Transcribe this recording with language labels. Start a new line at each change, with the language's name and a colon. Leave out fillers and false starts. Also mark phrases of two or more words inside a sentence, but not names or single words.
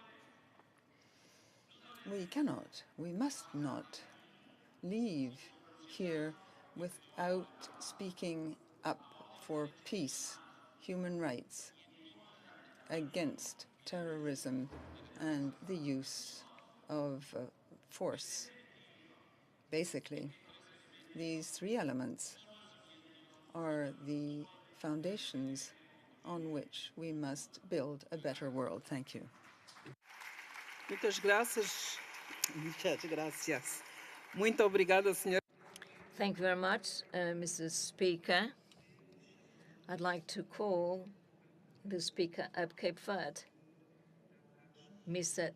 English: We must not leave here without speaking up for peace, human rights, against terrorism and the use of force. Basically, these three elements are the foundations on which we must build a better world. Thank you.
Portuguese: Muitas graças.
Spanish: Muchas gracias.
Portuguese: Muito obrigada, senhora.
English: Thank you very much, Mrs. Speaker. I'd like to call the Speaker of Cape Verde, Mr.